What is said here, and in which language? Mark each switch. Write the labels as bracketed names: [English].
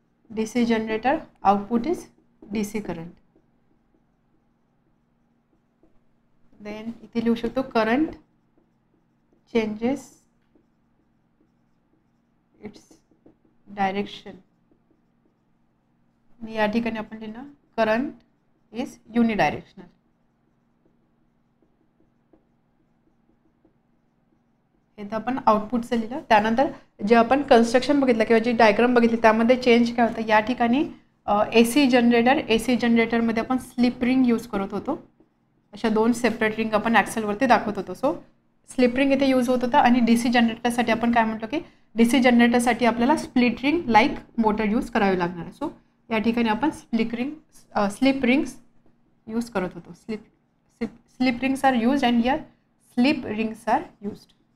[English] DC generator output is DC current. Then [Marathi] इथे लिहू शकतो [English] current changes its direction. [Marathi] या ठिकाणी आपण लिहिणार [English] current is unidirectional. [Marathi] हे तर आपण आउटपुटचं लिहिलं. त्यानंतर जे आपण कन्स्ट्रक्शन बघितलं किंवा जी डायग्राम बघितली त्यामध्ये चेंज काय होतं, या ठिकाणी AC जनरेटरमध्ये आपण स्लिप रिंग यूज करत होतो. अशा दोन सेपरेट रिंग आपण ॲक्सेलवरती दाखवत होतो. सो स्लिप रिंग इथे यूज होत होता. आणि DC जनरेटरसाठी आपण काय म्हणतो की DC जनरेटरसाठी आपल्याला split ring like motor use करावी लागणार आहे. सो या ठिकाणी आपण स्लिप रिंग्स यूज करत होतो. [English] Slip rings are use and here slip rings are used.